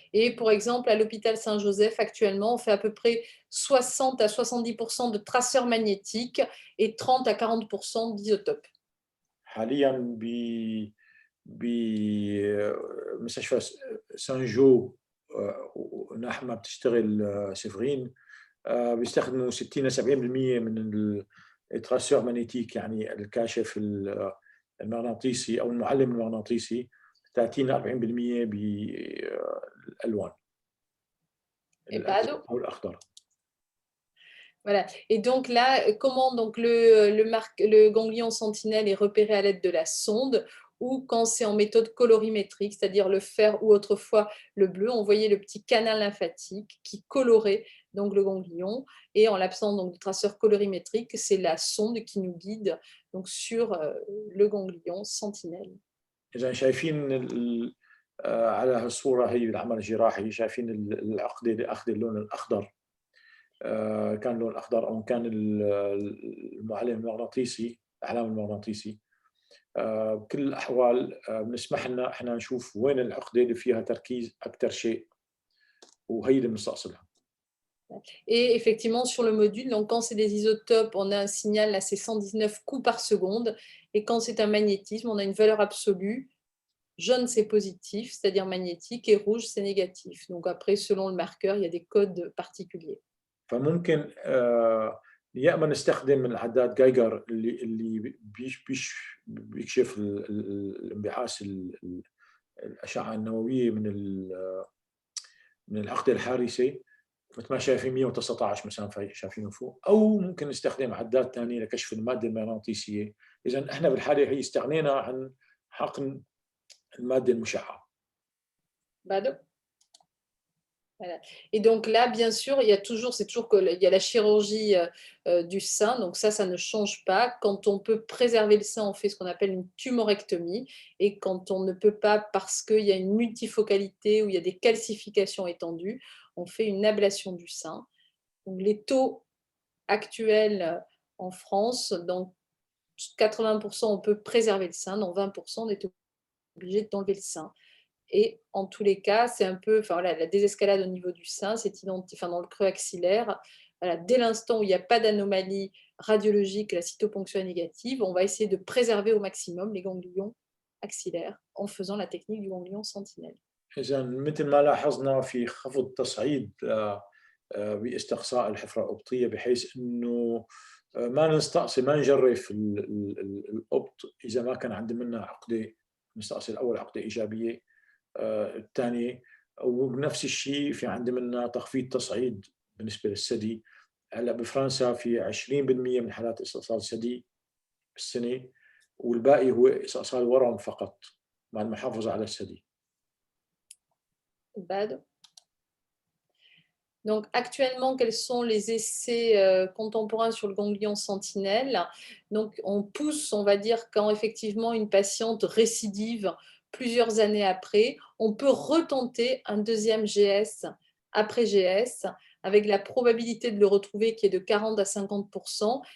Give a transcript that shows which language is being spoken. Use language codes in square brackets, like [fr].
[fr] Et pour exemple, à l'hôpital Saint-Joseph, actuellement, on fait à peu près 60 à 70% de traceurs magnétiques et 30 à 40% d'isotopes. [ar] حاليا بمستشفى سان جو نحن ما بتشتغل سيفرين، بيستخدموا 60 ل 70% من التراسور مانيتيك، يعني الكاشف المغناطيسي او المعلم المغناطيسي، 30 ل 40% بالالوان الازرق او الاخضر. [fr] Voilà. Et donc là, comment donc le ganglion sentinelle est repéré à l'aide de la sonde, ou quand c'est en méthode colorimétrique, c'est-à-dire le fer ou autrefois le bleu, on voyait le petit canal lymphatique qui colorait donc le ganglion, et en l'absence donc du traceur colorimétrique, c'est la sonde qui nous guide donc sur le ganglion sentinelle. [ar] إذا شايفين على هالصورة هي بالعمل الجراحي، شايفين العقدة اللي أخذ اللون الأخضر، كان لون أخضر أو كان المعلم المغناطيسي، الإعلام المغناطيسي. بكل الأحوال بنسمح لنا إحنا نشوف وين العقدة اللي فيها تركيز أكثر شيء، وهي اللي بنستأصلها. [fr] Et effectivement, sur le module, donc quand c'est des isotopes, on a un signal à ces 119 coups par seconde, et quand c'est un magnétisme, on a une valeur absolue. Jaune, c'est positif, c'est-à-dire magnétique, et rouge, c'est négatif. Donc après, selon le marqueur, il y a des codes particuliers. [ar] فممكن يا اما نستخدم العداد جايجر اللي بيكشف الانبعاث الاشعه النوويه من العقده الحارسه، مثل ما شايفين 119 مثلا شايفينه فوق، او ممكن نستخدم عداد ثاني لكشف الماده المغناطيسيه. اذا احنا بالحاله هي استغنينا عن حقن الماده المشعه. [fr] Voilà. Et donc là, bien sûr, il y a toujours, il y a la chirurgie du sein, donc ça ne change pas. Quand on peut préserver le sein, on fait ce qu'on appelle une tumorectomie, et quand on ne peut pas parce qu'il y a une multifocalité ou il y a des calcifications étendues, on fait une ablation du sein. Donc les taux actuels en France, dans 80%, on peut préserver le sein, dans 20%, on est obligé d'enlever le sein. Et en tous les cas, c'est un peu, enfin, voilà, la désescalade au niveau du sein, c'est enfin, dans le creux axillaire. Voilà, dès l'instant où il n'y a pas d'anomalie radiologique, la cytoponction est négative, on va essayer de préserver au maximum les ganglions axillaires en faisant la technique du ganglion sentinelle. [ar] إذا مثل ما لاحظنا في خفض تصعيد باستقصاء الحفرة الأبطية، بحيث إنه ما نستأصل، ما نجرف الأبط إذا ما كان عندنا منها عقدة، نستأصل أول عقدة إيجابية، الثانية، وبنفس الشيء في عندنا منها تخفيض تصعيد بالنسبة للثدي. هلا بفرنسا في 20% من حالات استئصال الثدي بالسنة، والباقي هو استئصال ورم فقط مع المحافظة على الثدي. [fr] Donc actuellement, quels sont les essais contemporains sur le ganglion sentinelle? Donc on pousse, on va dire, quand effectivement une patiente récidive plusieurs années après, on peut retenter un deuxième GS après GS, avec la probabilité de le retrouver qui est de 40 à 50%.